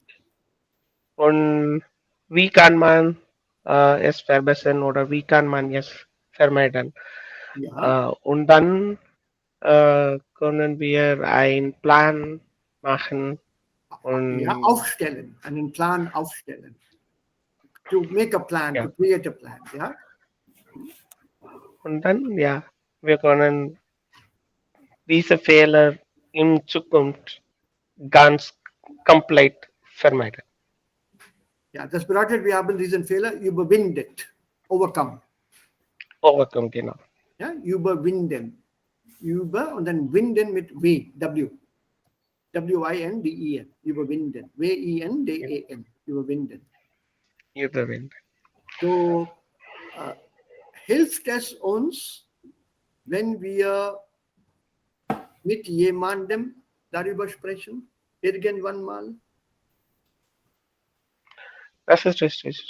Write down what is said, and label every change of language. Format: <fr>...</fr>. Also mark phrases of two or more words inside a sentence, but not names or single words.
<de>Und wie kann man es verbessern oder wie kann man es vermeiden? Ja. Und dann können wir einen Plan machen. Und aufstellen, einen Plan aufstellen.</de> <en>To make a plan, to create a plan,</en> <de>ja. Und dann, wir können diese Fehler in Zukunft ganz komplett vermeiden. Ja, das bedeutet, wir haben diesen Fehler überwindet,</de> <en>overcome. Overcome,</en> <de>genau. Ja, überwinden. Über und dann winden mit W, W. W-I-N-D-E-N, überwinden. W-I-N-D-E-N, überwinden. Überwinden. So hilft es uns, wenn wir mit jemandem darüber sprechen, irgendwann mal? Das ist richtig.</de>